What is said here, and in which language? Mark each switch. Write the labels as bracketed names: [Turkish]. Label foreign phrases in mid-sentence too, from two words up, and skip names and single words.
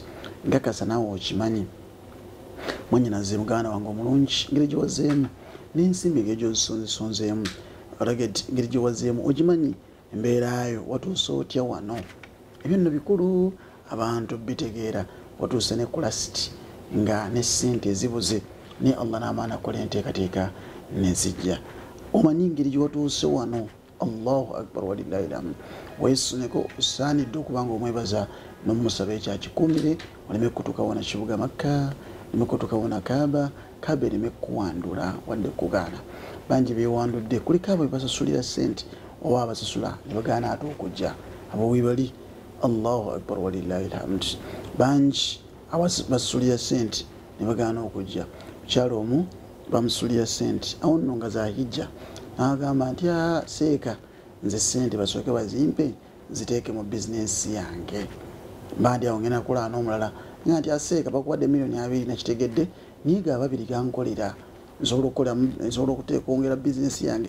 [Ganda] Nkakasa naawe okimanyi mwannyinaze muganda wange omulungi ngeri gyewazeemu n'ensimbi engeri gy'ozisonzeemu engeri gyewazeemu ogimanyi embeerayo watuuse otya wano. Ebyo nno bikulu abantu bitegeera. Watuuse ne kulasiti nga ne ssente ezibuze ni Allah n'amaana akola enteekateeka nezijja. Omanyi engeri gyewatuuse wano. [Arabic] الله أكبر ولله الحمد. [Ganda] Weesuneko osaanidde okuba nga omwebaza n'omusaba ekyakikuumire oleme kutuuka wona kibuga Makka, oleme kutuuka wona Kaaba ereme kuwandula wadde kugaana. Bangi beewandudde kuliko abo bebasasulira ssente oba abasasula ne bagaana ate okujja. Abo webali. [Arabic] الله أكبر ولله الحمد. [Ganda] Bangi abasasulira ssente ne bagaana okujja. Mukyalo omu bamusulira ssente awo nno nga zahijja n'agamba nti seeka nze ssente basooke bazimpe ziteeke mu bizinensi yange. Mbandi awo ngenda kukola n'omulala nga nti seeka bakuwadde $2,000,000 nakitegedde niiga ababiri gankolera nsobola okuteekongera bizinensi yange.